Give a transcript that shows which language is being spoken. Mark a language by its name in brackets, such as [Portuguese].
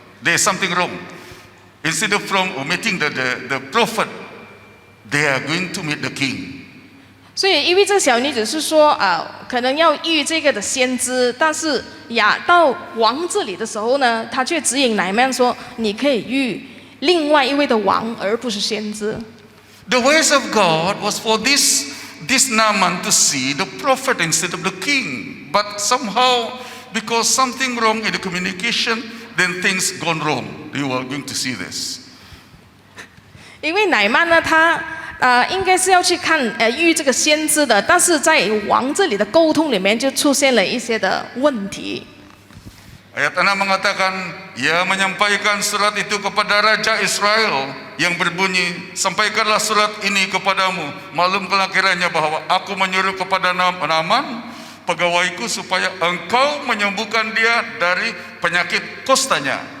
[English] There is something wrong. Instead of meeting the prophet, they are going to meet the king. [Chinese] 所以，因为这小女子是说可能要遇这个的先知，但是到王这里的时候呢，他却指引乃曼说：“你可以遇另外一位的王，而不是先知。” [English] The ways of God was for this Naaman to see the prophet instead of the king, but somehow because something wrong in the communication, then things gone wrong. You are going to see this. [Chinese] 因为乃曼呢，他应该是要去看遇这个先知的，但是在王这里的沟通里面就出现了一些的问题。 [Indonesian] Ayat 6 mengatakan, ia menyampaikan surat itu kepada Raja Israel yang berbunyi, sampaikanlah surat ini kepadamu, maklumkanlah kiranya bahwa aku menyuruh kepada Naaman, pegawaiku, supaya engkau menyembuhkan dia dari penyakit kustanya.